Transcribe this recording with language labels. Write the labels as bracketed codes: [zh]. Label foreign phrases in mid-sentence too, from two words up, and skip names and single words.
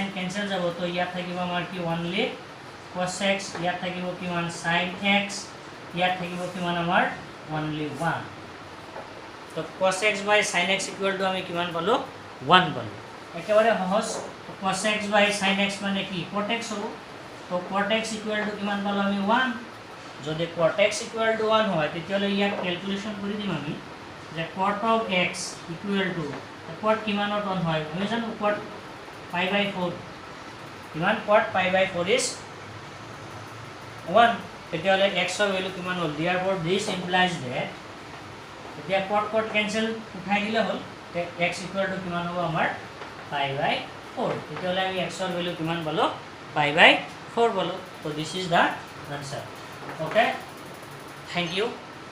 [as] ক্যান্সেল যাব তো ইয়াত থাকিব আমাৰ কি [en] only cos x [as] ইয়াত থাকিব কিমান sin x ইয়াত থাকিব কিমান আমাৰ only 1 তো [en] cos x by sin x equal to [as] আমি কিমান পালো 1 পালো একেবাৰে সহজ [en] cos x by sin x [as] মানে কি cot x হ'ব তো [en] cot x equal to [as] কিমান পালো আমি 1 যদি [en] cot x equal to [as] 1 হয় তেতিয়ালে ইয়াক ক্যালকুলেশন কৰি দিম আমি যে [en] cot of x equal to cot [as] কিমানত 1 হয় আমি জানো [en] cot pi by 4 [as] কিমান [en] cot pi by 4 is [as] 1 তেতিয়ালে x ৰ ভ্যালু কিমান হ'ল [en] therefore this implies that [as] এতিয়া [en] cot cot cancel [as] উঠাই দিলে হ'ল [en] x equal to [as] কিমান হ'ব আমাৰ [en] pi by 4 [as] তেতিয়ালে আমি x ৰ ভ্যালু কিমান পালো [en] pi by 4 [as] পালো [en] so this is the answer okay thank you